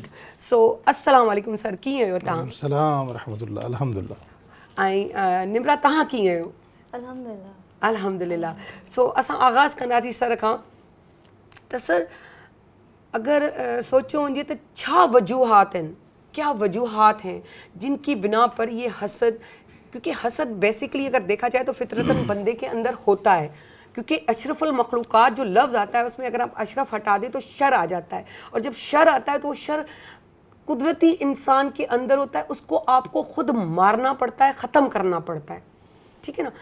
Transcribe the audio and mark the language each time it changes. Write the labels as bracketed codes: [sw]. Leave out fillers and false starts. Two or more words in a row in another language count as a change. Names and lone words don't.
[sd] सो [ar] السلام علیکم [sd] सर, कीअं आहियो तव्हां? [ar] السلام رحمة الله، الحمد لله. [sd] ऐं निमरा तव्हां कीअं आहियो? अल्हम्दुलिल्लाह। अल्हम्दुलिल्लाह। सो असां आगाज़ कंदासीं सर खां त सर अगरि सोचियो वञे त छा वजूहात आहिनि [ur] کیا وجوہات ہیں جن کی بنا پر یہ حسد، کیونکہ حسد بیسیکلی اگر دیکھا جائے تو فطرتاً بندے کے اندر ہوتا ہے، کیونکہ [ar] اشرف المخلوقات [ur] جو لفظ آتا ہے اس میں اگر آپ اشرف ہٹا دیں تو شر آ جاتا ہے، اور جب شر آتا ہے تو وہ شر قدرتی انسان کے اندر ہوتا ہے، اس کو آپ کو خود مارنا پڑتا ہے، ختم کرنا پڑتا ہے، ٹھیک ہے نا؟